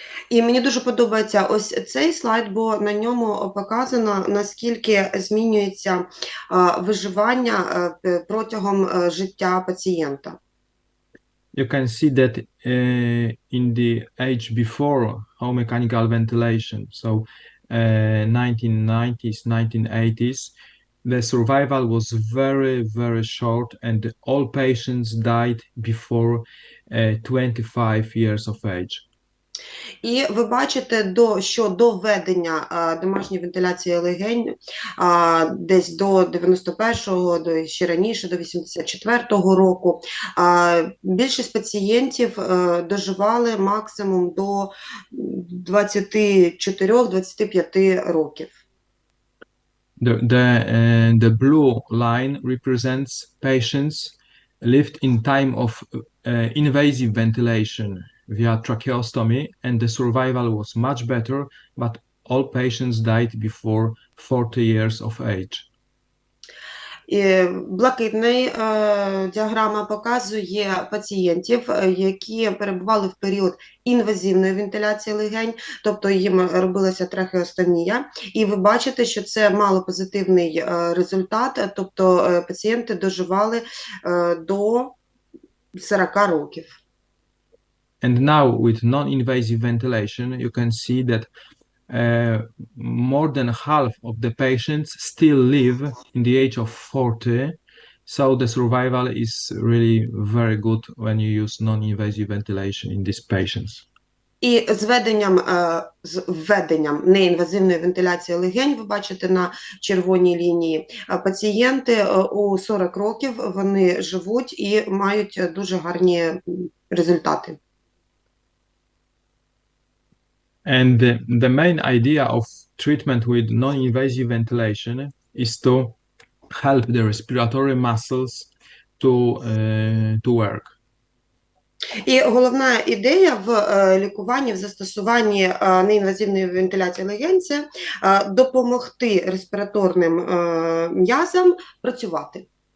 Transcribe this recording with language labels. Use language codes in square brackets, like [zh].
[uk] І мені дуже подобається ось цей слайд, бо на ньому показано, наскільки змінюється виживання протягом життя пацієнта. [en] You can see that in the age before mechanical ventilation, so 1990s, 1980s, the survival was very, very short and all patients died before 25 years of age. [uk] І ви бачите, що до введення домашньої вентиляції легень десь до 91-го, до ще раніше, до 84-го року, більшість пацієнтів доживали максимум до 24-25 років. [en] The blue line represents patients lived in time of invasive ventilation via tracheostomy, and the survival was much better, but all patients died before 40 years of age. [uk] Блакитна діаграма показує пацієнтів, які перебували в період інвазивної вентиляції легень, тобто їм робилася трахеостомія, і ви бачите, що це мало позитивний результат, тобто пацієнти доживали до 40 років. [en] And now with non-invasive ventilation, you can see that more than half of the patients still live in the age of 40, so the survival is really very good when you use non-invasive ventilation in these patients. [uk] І з введенням неінвазивної вентиляції легень, ви бачите на червоній лінії, пацієнти у 40 років вони живуть і мають дуже гарні результати. [en] And the main idea of treatment with non-invasive ventilation is to help the respiratory muscles to work. [uk] І головна ідея в лікуванні, в застосуванні неінвазивної вентиляції легень – це допомогти респіраторним м'язам працювати.